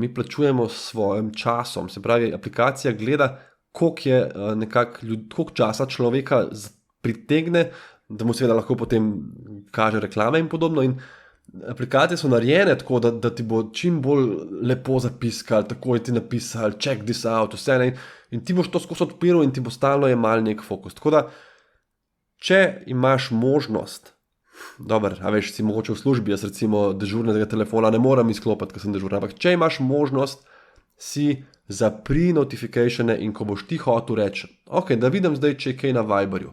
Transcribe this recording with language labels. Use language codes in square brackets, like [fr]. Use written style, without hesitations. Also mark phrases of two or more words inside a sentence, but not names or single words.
[sl] Mi plačujemo s svojim časom, se pravi, aplikacija gleda, koliko časa človeka pritegne, da mu seveda lahko potem kaže reklame in podobno. In aplikacije so narejene tako, da ti bo čim bolj lepo zapiskal, takoj ti napisal, [en] check this out, [sl] vse ne. In ti boš to skozi odpiral in ti bo stalno jemal nek fokus. Tako da, če imaš možnost, si mogoče v službi, jaz recimo dežurnega telefona ne moram izklopiti, ker sem dežurna, ampak če imaš možnost, si zapri notificatione in ko boš ti hotel reči, ok, da vidim zdaj, če je kaj na Viberju.